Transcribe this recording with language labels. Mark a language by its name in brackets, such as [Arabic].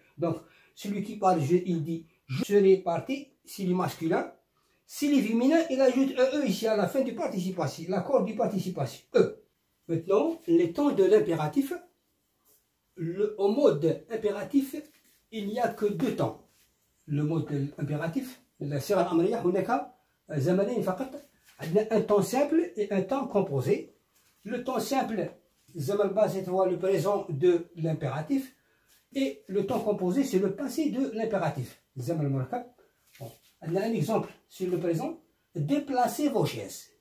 [French] Donc celui qui parle, il dit je serai parti, s'il est masculin. S'il est féminin, il ajoute un E ici à la fin du participe passé, l'accord du participe passé, E. Maintenant, les temps de l'impératif. Au mode impératif, il n'y a que deux temps. Le mode impératif, [Arabic] الصيغة الأمرية هناك زمنين فقط. عندنا [French] un temps simple et un temps composé. Le temps simple, [Arabic] الزمن [French] c'est le présent de l'impératif. Et le temps composé, c'est le passé de l'impératif. Bon. On a un exemple sur le présent. Déplacez vos chaises.